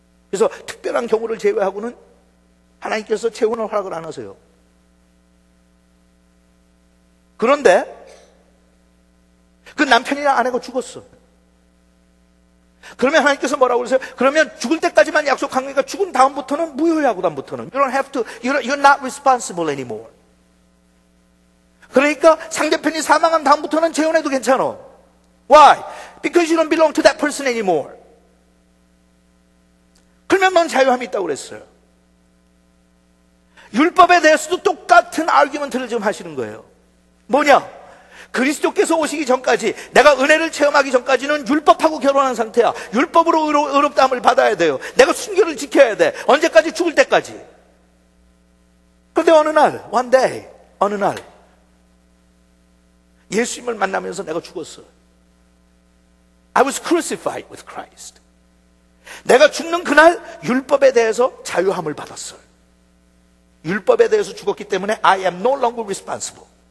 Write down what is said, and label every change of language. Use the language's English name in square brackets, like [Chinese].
[Korean] 그래서 특별한 경우를 제외하고는 하나님께서 재혼을 허락을 안 하세요. 그런데 그 남편이나 아내가 죽었어. 그러면 하나님께서 뭐라고 그러세요? 그러면 죽을 때까지만 약속한 거니까 죽은 다음부터는 무효야. 그 다음부터는 [English] you're not responsible anymore. [Korean] 그러니까 상대편이 사망한 다음부터는 재혼해도 괜찮아. [English] Why? Because you don't belong to that person anymore. [Korean] 그러면 넌 자유함이 있다고 그랬어요. 율법에 대해서도 똑같은 아르규먼트를 지금 하시는 거예요. 뭐냐? 그리스도께서 오시기 전까지, 내가 은혜를 체험하기 전까지는 율법하고 결혼한 상태야. 율법으로 의롭다함을 받아야 돼요. 내가 순교를 지켜야 돼. 언제까지? 죽을 때까지. 그런데 어느 날 예수님을 만나면서 내가 죽었어. [English] I was crucified with Christ. [Korean] 내가 죽는 그날 율법에 대해서 자유함을 받았어요. 율법에 대해서 죽었기 때문에 [English] I am no longer responsible.